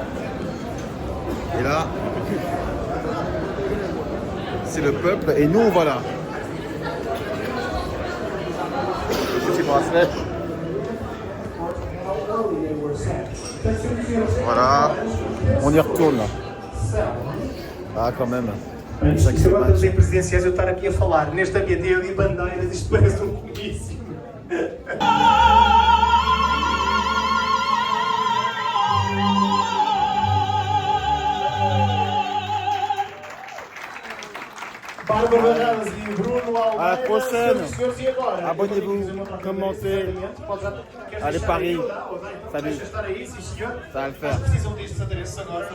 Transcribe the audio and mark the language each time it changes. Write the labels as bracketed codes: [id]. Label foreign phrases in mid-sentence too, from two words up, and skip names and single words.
[fr] Et là, c'est le peuple. Et nous, voilà. Petit bracelet. Voilà. On y retourne là. Ah, quand même. [pt] Isto agora das presidenciais eu estar aqui a falar. Neste ambiente eu de bandeiras, isto parece um comício. Bárbara Barradas e Bruno Almeida. [fr] À la prochaine. [pt] Senhores, e agora? [fr] Abonnez-vous, commentez. Allez Paris. Salut. [pt] Estar aí, sim senhor. [fr] Ça va le faire. [pt] Precisam destes adereços agora.